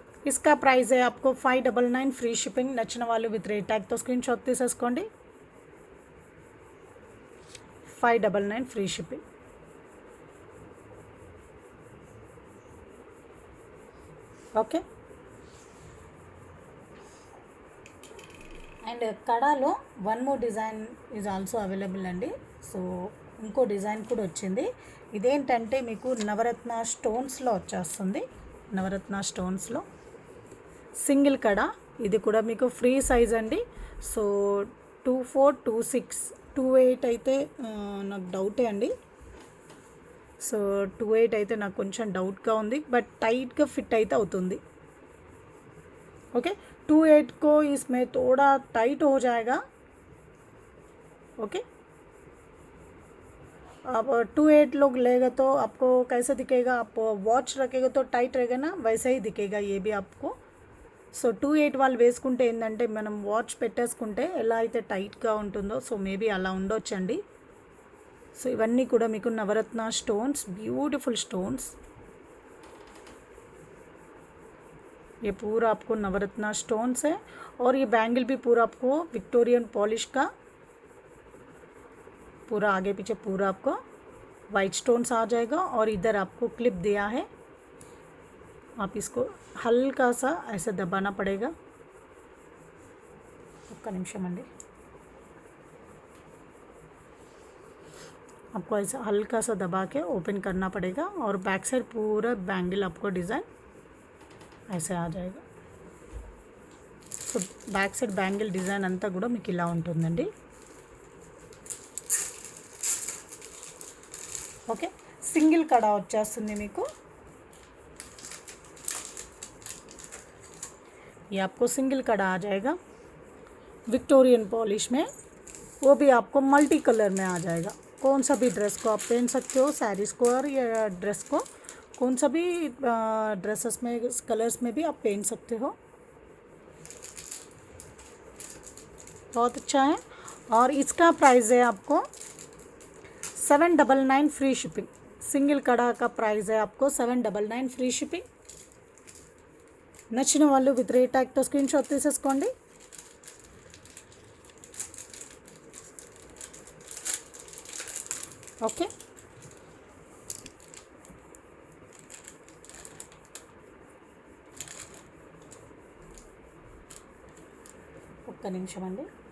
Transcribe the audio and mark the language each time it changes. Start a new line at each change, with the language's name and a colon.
Hindi: इसका प्राइस है आपको 599 ఫ్రీ షిప్పింగ్.
Telugu: నచ్చిన వాళ్ళు విత్ రేట్ ట్యాగ్తో స్క్రీన్ షాట్ తీసేసుకోండి. 599 free shipping.
English: Okay, and కడాలో 1 more design is also available అండి.
Telugu: సో ఇంకో డిజైన్ కూడా వచ్చింది. ఇదేంటంటే మీకు నవరత్న స్టోన్స్లో వచ్చేస్తుంది. నవరత్న స్టోన్స్లో సింగిల్ కడ. ఇది కూడా మీకు ఫ్రీ సైజ్ అండి. సో 24, 26, 28 అయితే నాకు డౌటే అండి. సో 28 అయితే నాకు కొంచెం డౌట్గా ఉంది, బట్ टाइट फिट అయితే అవుతుంది.
Hindi: ओके, 28 को इसमें थोड़ा टाइट हो जाएगा. ओके, अब 28 लोग लेगा तो आपको कैसे दिखेगा, आप वॉच रखेगा तो टाइट रहेगा ना, वैसे ही दिखेगा ये भी आपको.
Telugu: సో 28 వాళ్ళు వేసుకుంటే ఏంటంటే మనం వాచ్ పెట్టేసుకుంటే ఎలా అయితే టైట్గా ఉంటుందో సో మేబీ అలా ఉండొచ్చండి. సో ఇవన్నీ కూడా మీకు నవరత్న స్టోన్స్, బ్యూటిఫుల్ స్టోన్స్.
Hindi: ये पूरा आपको नवरत्ना स्टोन्स है और ये बैंगल भी पूरा आपको विक्टोरियन पॉलिश का पूरा आगे पीछे पूरा आपको वाइट स्टोन्स आ जाएगा और इधर आपको क्लिप दिया है. आप इसको हल्का सा ऐसे दबाना पड़ेगा.
Telugu: ఒక్క నిమిషం అండి.
Hindi: आपको ऐसा हल्का सा दबा के ओपन करना पड़ेगा और बैक साइड पूरा बैंगल आपको डिज़ाइन ऐसे आ जाएगा.
Telugu: So back side bangle design అంతా కూడా మీకు ఇలా ఉంటుందండి. ఓకే, సింగిల్ కడ వచ్చేస్తుంది మీకు.
Hindi: ये आपको सिंगल कड़ा आ जाएगा विक्टोरियन पॉलिश में. वो भी आपको मल्टी कलर में आ जाएगा. कौन सा भी ड्रेस को आप पहन सकते हो, सैरीज को और या ड्रेस को कौन सा भी ड्रेसेस में कलर्स में भी आप पहन सकते हो. बहुत अच्छा है. और इसका प्राइस है आपको 799 फ्री शिपिंग. सिंगल कड़ा का प्राइस है आपको 799 फ्री शिपिंग.
Telugu: నచ్చిన వాళ్ళు విత్ రేట్ ట్యాగ్తో స్క్రీన్ షాట్ తీసేసుకోండి. ఓకే, ఒక్క నిమిషం అండి.